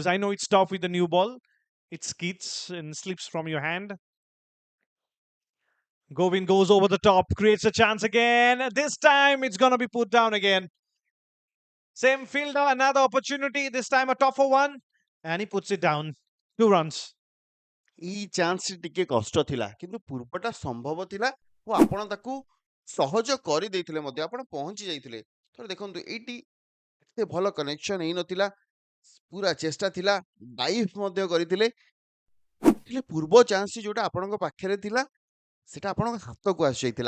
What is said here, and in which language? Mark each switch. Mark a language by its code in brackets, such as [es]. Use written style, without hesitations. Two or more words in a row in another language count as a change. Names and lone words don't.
[en] I know it's tough with the new ball. It skids and slips from your hand. Govind goes over the top, creates a chance again. This time it's going to be put down again. Same fielder, another opportunity. This time a tougher one. And he puts it down. 2 runs. [or] ଏଇ ଚାନ୍ସ ଟିକେ କଷ୍ଟ ଥିଲା କିନ୍ତୁ ପୂର୍ବଟା ସମ୍ଭବ ଥିଲା ଓ ଆପଣ ତାକୁ ସହଜ କରିଦେଇଥିଲେ ମଧ୍ୟ ଆପଣ ପହଞ୍ଚି ଯାଇଥିଲେ। ଥରେ ଦେଖନ୍ତୁ ଏଇଠି ଏତେ ଭଲ କନେକ୍ସନ ହେଇନଥିଲା, ପୁରା ଚେଷ୍ଟା ଥିଲା, ଡାଇଭ୍ ମଧ୍ୟ କରିଥିଲେ, ହେଲେ ପୂର୍ବ ଚାନ୍ସ ଯୋଉଟା ଆପଣଙ୍କ ପାଖରେ ଥିଲା ସେଟା ଆପଣଙ୍କ ହାତକୁ ଆସିଯାଇଥିଲା।